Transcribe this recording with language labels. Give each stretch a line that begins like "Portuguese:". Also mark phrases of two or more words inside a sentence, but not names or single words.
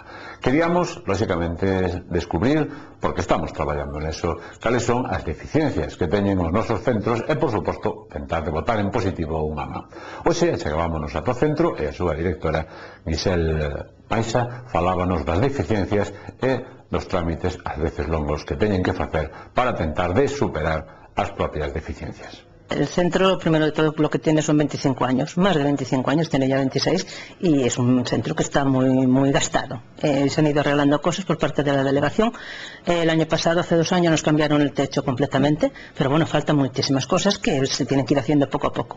Galician: Queríamos, lóxicamente, descubrir, porque estamos traballando neso, cales son as deficiencias que teñen os nosos centros e, por suposto, tentar de botar en positivo unha man. Hoxe, chegábamos a to centro e a súa directora, Michelle Paixa, falábanos das deficiencias e dos trámites, ás veces longos, que teñen que facer para tentar de superar as propias deficiencias.
Spanish: El centro, primero de todo, lo que tiene son 25 años, más de 25 años, tiene ya 26, y es un centro que está muy gastado. Se han ido arreglando cosas por parte de la delegación. El año pasado, hace 2 años, nos cambiaron el techo completamente, pero bueno, faltan muchísimas cosas que se tienen que ir haciendo poco a poco.